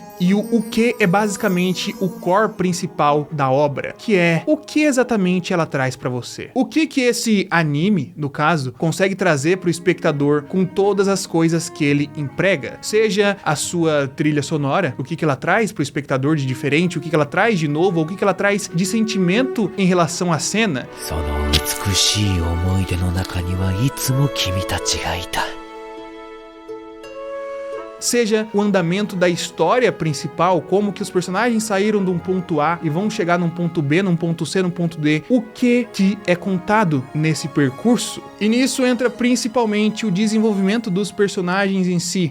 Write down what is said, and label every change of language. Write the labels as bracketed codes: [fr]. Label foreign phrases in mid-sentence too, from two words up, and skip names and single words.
[pt] E o quê é basicamente o core principal da obra, que é o que exatamente ela traz para você. O que que esse anime, no caso, consegue trazer para o espectador com todas as coisas que ele emprega? Seja a sua trilha sonora, o que ela traz pro espectador de diferente, o que ela traz de novo, ou o que ela traz de sentimento em relação à cena. [ja] その美しい思い出の中にはいつも君たちがいた。 [pt] Seja o andamento da história principal, como que os personagens saíram de um ponto A e vão chegar num ponto B, num ponto C, num ponto D. O que é contado nesse percurso? E nisso entra principalmente o desenvolvimento dos personagens em si.